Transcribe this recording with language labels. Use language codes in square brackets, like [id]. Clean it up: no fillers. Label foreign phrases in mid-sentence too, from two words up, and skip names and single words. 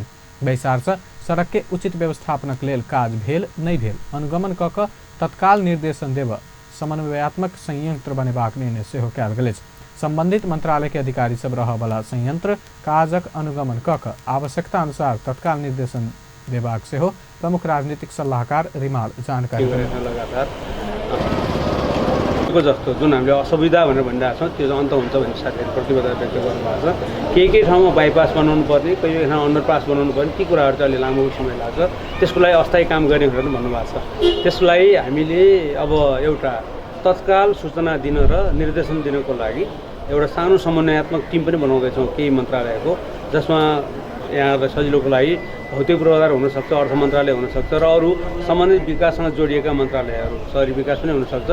[mai] बैसार से सड़क के उचित व्यवस्थापनक लेल काज भेल नहि भेल अनुगमन कऽ तत्काल निर्देशन देब समन्वयात्मक संयंत्र बनेबाक निर्णय सेहो कयल गेल अछि। संबंधित मंत्रालय के अधिकारी सब रहबला संयंत्र काजक अनुगमन कऽ आवश्यकता अनुसार तत्काल निर्देशन देबाक सेहो प्रमुख राजनीतिक सल्लाहकार रिमाल जानकारी [ne] को जस्तो जुन हामीले असुविधा भनेर भनिरहेको छौँ त्यो अन्त हुन्छ भन्ने साथीहरू प्रतिबद्धता व्यक्त गर्नुभएको छ। केही ठाउँमा बाइपास बनाउनु पर्ने, कहिले ठाउँमा अन्डरपास बनाउनु पर्ने, ती कुराहरू चाहिँ अलि लामो समय लाग्छ। त्यसको लागि अस्थायी काम गर्ने भनेर भन्नुभएको छ। त्यसलाई हामीले अब एउटा तत्काल सूचना दिन र निर्देशन दिनको लागि एउटा सानो समन्वयात्मक टिम पनि बनाउँदैछौँ केही मन्त्रालयको, जसमा यहाँलाई सजिलोको लागि भौतिक पूर्वाधार हुनसक्छ, अर्थ मन्त्रालय हुनसक्छ र अरू सम्बन्धित विकाससँग जोडिएका मन्त्रालयहरू, शहरी विकास पनि हुनसक्छ।